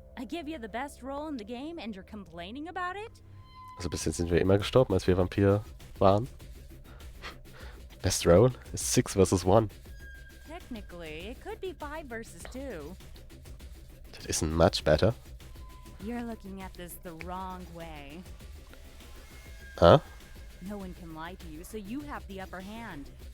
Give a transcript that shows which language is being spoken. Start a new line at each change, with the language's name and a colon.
English: I give you the best role in the game and you're complaining about it?
German: Also bis jetzt sind wir immer gestorben, als wir Vampir waren.
English: Best roll is 6 versus 1. Technically, it could be 5 versus 2. That isn't much better. You're looking at this the wrong way. Huh? No one can lie to you, so you have the upper hand.